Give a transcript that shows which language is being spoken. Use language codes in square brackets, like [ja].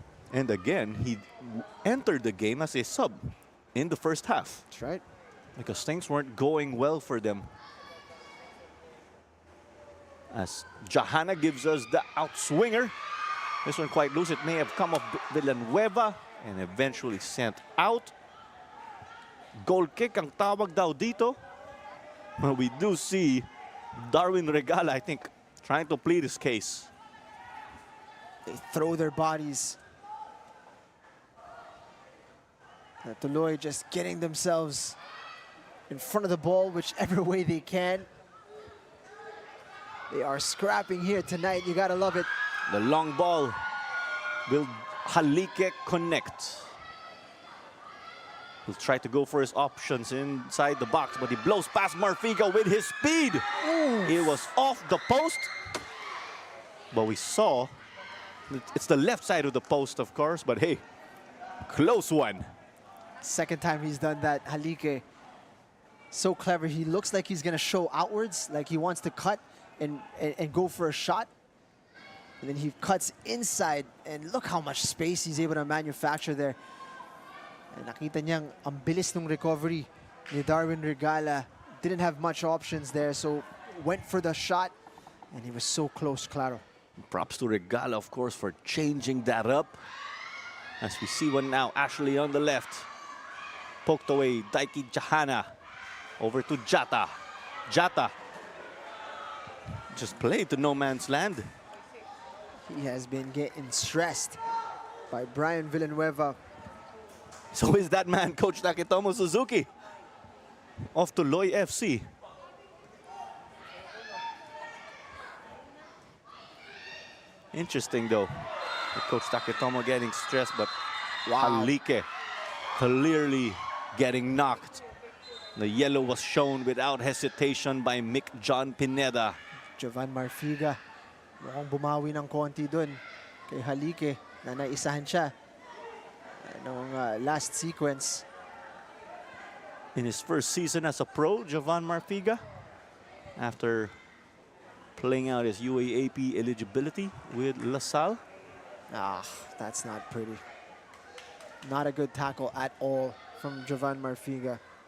[en] And again, he entered the game as a sub in the first half. That's right. Because things weren't going well for them. As Jahana gives us the outswinger. This one quite loose. It may have come off Villanueva and eventually sent out. [tl] Goal kick ang tawag daw dito. [en] Well, we do see Darwin Regala, I think, trying to plead his case. They throw their bodies. Tuloy just getting themselves in front of the ball whichever way they can. They are scrapping here tonight. You gotta love it. The long ball. Will Halike connect? He'll try to go for his options inside the box, but he blows past Marfiga with his speed. Ooh. It was off the post, but we saw it's the left side of the post, of course, but hey, close one. Second time he's done that. Halike, so clever. He looks like he's gonna show outwards, like he wants to cut and go for a shot. And then he cuts inside, and look how much space he's able to manufacture there. [tl] And nakita niyang ang bilis ng recovery ni Darwin Regala. [en] Didn't have much options there, so went for the shot, and he was so close, claro. Props to Regala, of course, for changing that up. As we see one now, Ashley on the left. Poked away, Daiki Jahana. Over to Jata. Jata just played to no man's land. He has been getting stressed by Brian Villanueva. So is that man, Coach Taketomo Suzuki of Tuloy FC. Interesting though, Coach Taketomo getting stressed, but Wow. Halike clearly getting knocked. The yellow was shown without hesitation by Mick John Pineda. [tl] Jovan Marfiga, mukhang bumawi ng konti dun kay Halike na naisahan siya ng last sequence. [en] In his first season as a pro, Jovan Marfiga, after playing out his UAAP eligibility with LaSalle. Ah, that's not pretty. Not a good tackle at all from Jovan Marfiga.